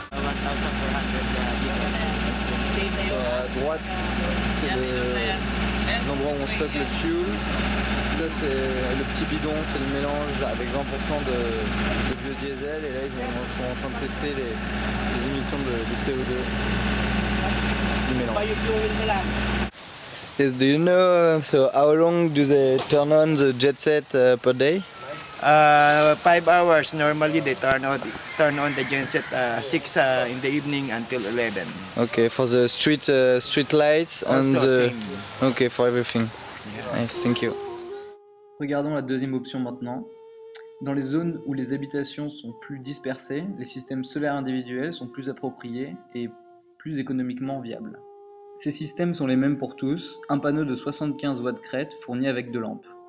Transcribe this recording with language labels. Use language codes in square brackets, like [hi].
[fr] À droite, c'est l'endroit où on stocke le fuel. Ça, c'est le petit bidon, c'est le mélange avec 20% de biodiesel. Et là, ils sont en train de tester les émissions de CO2 du mélange. [en] Yes, do you know so how long do they turn on the jet set per day? 5 hours. Normally they turn on the genset 6 in the evening until 11. Okay, for the street lights and also the same. Okay, for everything. Yeah. Nice, thank you. [fr] Regardons la deuxième option maintenant. Dans les zones où les habitations sont plus dispersées, les systèmes solaires individuels sont plus appropriés et plus économiquement viables. Ces systèmes sont les mêmes pour tous, un panneau de 75 watts crête fourni avec 2 lampes.